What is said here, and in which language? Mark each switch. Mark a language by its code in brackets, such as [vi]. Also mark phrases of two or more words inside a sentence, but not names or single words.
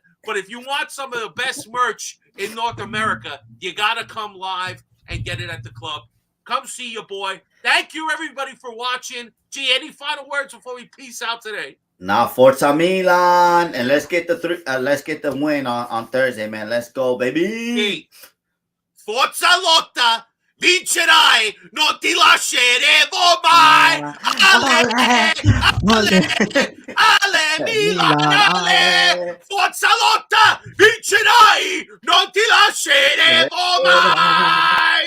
[en] But if you want some of the best merch in North America, you got to come live and get it at the club. Come see your boy. Thank you, everybody, for watching. Gee, any final words before we peace out today? Now, [it] Forza Milan, [en] and let's get the win on Thursday, man. Let's go, baby. [it] Hey, Forza Lotta, vincerai, non ti lasceremo mai. Ale, Milan, ale. Forza Lotta, vincerai, non ti lasceremo mai.